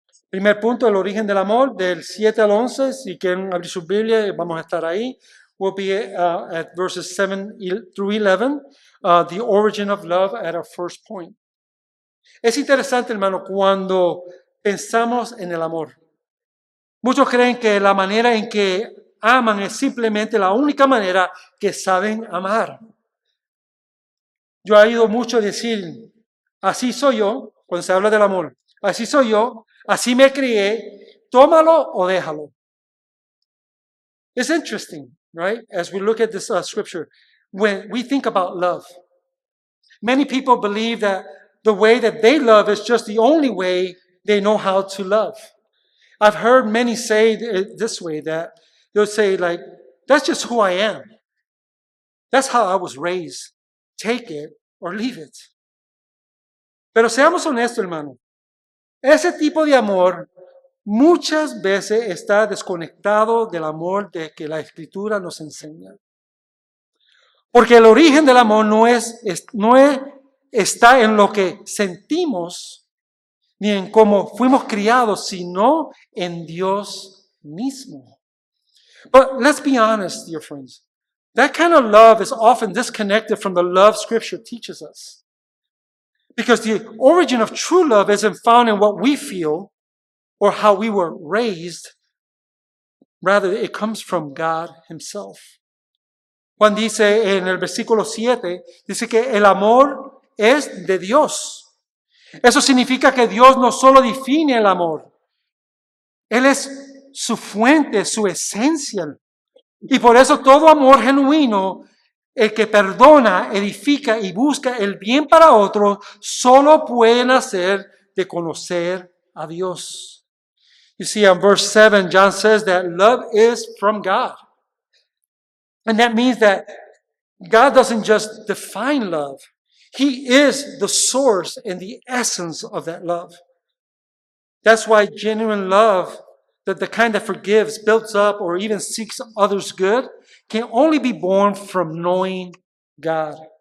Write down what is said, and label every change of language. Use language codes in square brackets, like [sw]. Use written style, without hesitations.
[es] Primer punto, el origen del amor, del 7 al 11, si quieren abrir su Biblia, vamos a estar ahí. [en] We'll be at verses 7 through 11, the origin of love at our first point. [es] Es interesante, hermano, cuando pensamos en el amor. Muchos creen que la manera en que aman es simplemente la única manera que saben amar. Yo he oído mucho decir, así soy yo, cuando se habla del amor, así soy yo, así me crié, tómalo o déjalo. [en] It's interesting, right? As we look at this scripture, when we think about love, many people believe that the way that they love is just the only way they know how to love. I've heard many say it this way, that they'll say, like, that's just who I am. That's how I was raised. Take it or leave it. [es] Pero seamos honestos, hermano. Ese tipo de amor muchas veces está desconectado del amor de que la Escritura nos enseña. Porque el origen del amor no está en lo que sentimos, ni en cómo fuimos criados, sino en Dios mismo. [en] But let's be honest, dear friends. That kind of love is often disconnected from the love Scripture teaches us. Because the origin of true love isn't found in what we feel or how we were raised. Rather, it comes from God Himself. [es] Juan dice en el versículo 7, dice que el amor es de Dios. Eso significa que Dios no solo define el amor. Él es su fuente, su esencia. Y por eso todo amor genuino, el que perdona, edifica y busca el bien para otros, solo puede nacer de conocer a Dios. [en] You see, in verse 7, John says that love is from God. And that means that God doesn't just define love. He is the source and the essence of that love. That's why genuine love, that the kind that forgives, builds up, or even seeks others' good, can only be born from knowing God.